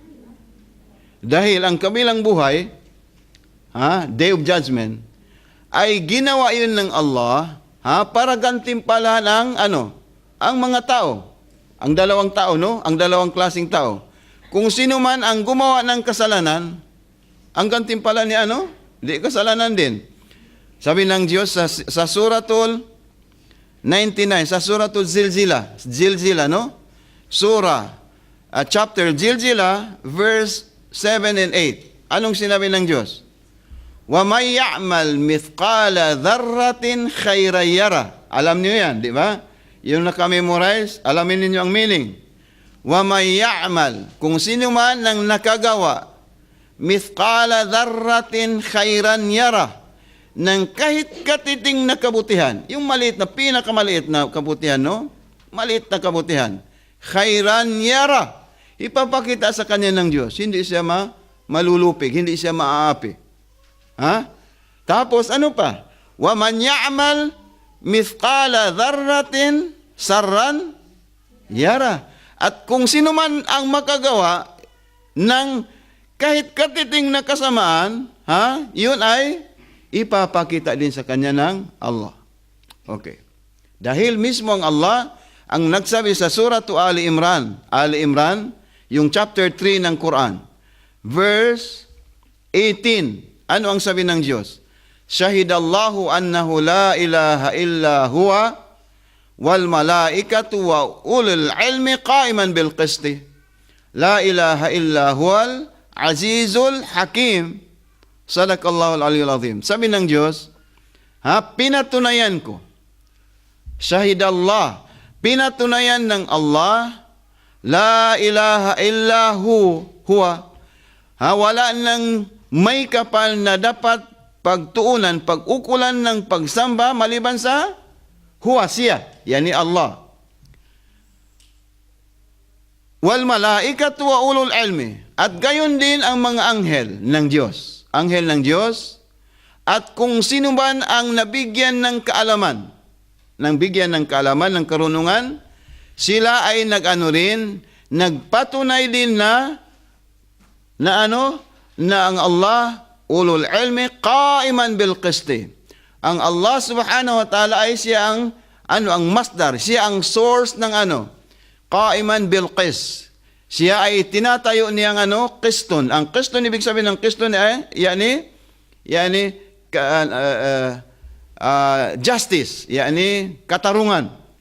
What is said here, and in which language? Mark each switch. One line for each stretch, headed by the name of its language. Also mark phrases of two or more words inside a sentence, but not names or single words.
Filipino: Dahil ang kabilang buhay,
English: Day of Judgment,
Filipino: ay ginawa yun ng Allah, para gantimpalahan ang mga tao. Ang dalawang tao, Ang dalawang klaseng tao. Kung sino man ang gumawa ng kasalanan, ang gantimpala niya, di kasalanan din. Sabi ng Diyos sa Suratul 99, sa Suratul Zilzila,
English: Surah, chapter Zilzila, verse 7 and 8.
Filipino: Anong sinabi ng Diyos?
Arabic: وَمَنْ يَعْمَلْ مِثْقَالَ ذَرَّةٍ خَيْرًا يَرَهُ.
Filipino: Alam niyo yan, di ba? Yung naka-memorize, alamin niyo ang meaning.
Arabic: وَمَنْ يَعْمَلْ,
Filipino: kung sino man ang nakagawa,
Arabic: مِثْقَالَ ذَرَّةٍ خَيْرًا يَرَهُ,
Filipino: ng kahit katiting na kabutihan, yung maliit na, pinakamaliit na kabutihan, Maliit na kabutihan.
Arabic: خَيْرًا يَرَهُ,
Filipino: ipapakita sa kanya ng Diyos. Hindi siya malulupig, hindi siya maaapi. Tapos ano pa?
Arabic: وَمَنْ يَعْمَلْ مِثْقَالَ ذَرَّةٍ سَرًّا يَرَهُ.
Filipino: At kung sino man ang makagawa ng kahit katiting na kasamaan, yun ay ipapakita din sa kanya ng Allah. Okay. Dahil mismo ang Allah ang nagsabi sa Surah Ali Imran, yung chapter 3 ng Quran, verse 18. Ano ang sabi ng Diyos?
Arabic: شهد الله أنه لا إله إلا هو والملائكة وأولو العلم قائما بالقسط. لا إله إلا هو العزيز الحكيم. صدق الله العلي العظيم.
Filipino: Sabi ng Diyos, pinatunayan ko. Shahidallah, pinatunayan ng Allah,
Arabic: لا إله إلا هو.
Filipino: Wala nang may kapal na dapat pagtuunan, pag-ukulan ng pagsamba maliban sa huwa siya, yani Allah.
Arabic: والملائكة وأولو العلم,
Filipino: at gayon din ang mga anghel ng Diyos. Anghel ng Diyos, at kung sino man ang nabigyan ng kaalaman, ng karunungan, sila ay nagpatunay din na ang Allah,
Arabic: أولو العلم, قائما بالقسط.
Filipino: Ang Allah
Arabic: سبحانه وتعالى
Filipino: ay siya ang masdar, siya ang source ng
Arabic: قائما بالقسط.
Filipino: Siya ay tinatayo niyang qiston. Ang qiston, ibig sabihin ng qiston ay, justice, katarungan.